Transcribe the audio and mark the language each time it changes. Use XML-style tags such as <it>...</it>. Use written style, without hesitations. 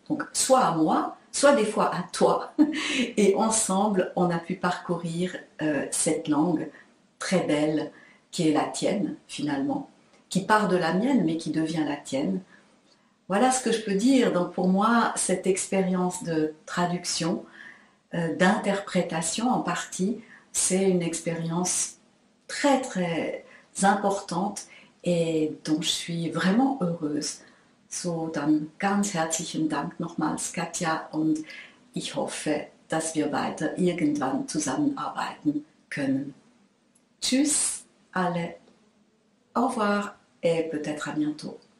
<fr>Donc soit à moi, soit des fois à toi. Et ensemble, on a pu parcourir cette langue très belle qui est la tienne finalement, qui part de la mienne mais qui devient la tienne. Voilà ce que je peux dire. Donc pour moi, cette expérience de traduction, d'interprétation en partie, c'est une expérience très très importante et dont je suis vraiment heureuse.</fr> <de>So, dann ganz herzlichen Dank nochmals, Katja, und ich hoffe, dass wir weiter irgendwann zusammenarbeiten können. Tschüss alle,</de> <fr>au revoir et peut-être à bientôt.</fr>